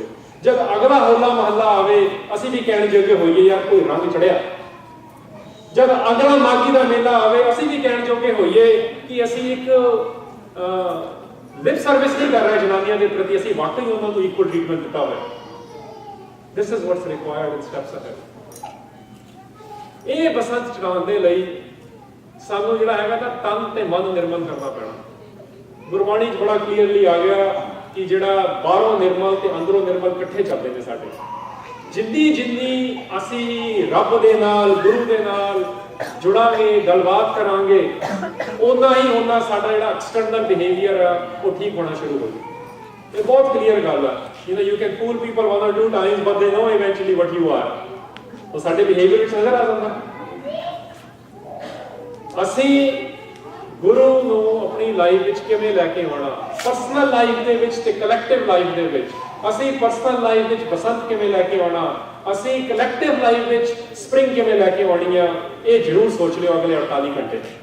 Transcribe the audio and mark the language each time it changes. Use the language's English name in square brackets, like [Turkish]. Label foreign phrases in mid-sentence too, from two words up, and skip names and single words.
[Punjabi] ਜਦ ਅਗਲਾ ਹੋਲਾ ਮਹੱਲਾ ਆਵੇ ਅਸੀਂ ਵੀ ਕਹਿਣ ਜੋਗੇ ਹੋਈਏ ਯਾਰ ਕੋਈ ਰੰਗ ਚੜਿਆ। ਜਦ ਅਗਲਾ ਮਾਘੀ ਦਾ ਮੇਲਾ ਆਵੇ ਅਸੀਂ ਵੀ ਕਹਿਣ ਜੋਗੇ ਹੋਈਏ ਕਿ ਅਸੀਂ ਇੱਕ [English] lip service [Punjabi] ਨਹੀਂ ਕਰ ਰਹੇ ਜਨਾਨੀਆਂ ਦੇ ਪ੍ਰਤੀ, ਅਸੀਂ ਵਾਕਈ ਉਹਨਾਂ ਨੂੰ [English] equal treatment [Punjabi] ਦਿੱਤਾ ਹੋਵੇ। [English] This is what's required in steps ahead. [Punjabi] ਇਹ ਬਸੰਤ ਚੜਾਉਣ ਦੇ ਲਈ ਸਾਨੂੰ ਜਿਹੜਾ ਹੈਗਾ ਤਾਂ ਤਨ ਤੇ ਮਨ ਨਿਰਮਲ ਕਰਨਾ ਪੈਣਾ। ਗੁਰਬਾਣੀ 'ਚ ਬੜਾ ਕਲੀਅਰਲੀ ਆ ਗਿਆ ਕਿ ਜਿਹੜਾ ਬਾਹਰੋਂ ਨਿਰਮਲ ਤੇ ਅੰਦਰੋਂ ਨਿਰਮਲ ਇਕੱਠੇ ਚੱਲਦੇ ਨੇ ਸਾਡੇ। ਜਿੰਨੀ ਅਸੀਂ ਰੱਬ ਦੇ ਨਾਲ, ਗੁਰੂ ਦੇ ਨਾਲ ਜੁੜਾਂਗੇ, ਗੱਲਬਾਤ ਕਰਾਂਗੇ, ਓਨਾ ਸਾਡਾ ਜਿਹੜਾ [English] external behavior [Punjabi] ਆ ਉਹ ਠੀਕ ਹੋਣਾ ਸ਼ੁਰੂ ਹੋ ਜਾਊ। ਇਹ ਬਹੁਤ ਕਲੀਅਰ ਗੱਲ ਆ। [English] You can fool people 1 or 2 times, but they know eventually what you are. [Punjabi] ਉਹ ਸਾਡੇ ਬਿਹੇਵੀਅਰ ਵਿੱਚ ਨਜ਼ਰ ਆ ਜਾਂਦਾ। ਅਸੀਂ ਗੁਰੂ ਨੂੰ ਆਪਣੀ ਲਾਈਫ ਵਿੱਚ ਕਿਵੇਂ ਲੈ ਕੇ ਆਉਣਾ, [English] personal life [Punjabi] ਦੇ ਵਿੱਚ ਤੇ [English] collective life [Punjabi] ਦੇ ਵਿੱਚ। ਅਸੀਂ [English] personal life [Punjabi] ਵਿੱਚ ਬਸੰਤ ਕਿਵੇਂ ਲੈ ਕੇ ਆਉਣਾ, ਅਸੀਂ [English] collective life [Punjabi] ਵਿੱਚ ਸਪ੍ਰਿੰਗ ਕਿਵੇਂ ਲੈ ਕੇ ਆਉਣੀ ਆ, ਇਹ ਜ਼ਰੂਰ ਸੋਚ ਲਿਓ ਅਗਲੇ 48 ਘੰਟੇ।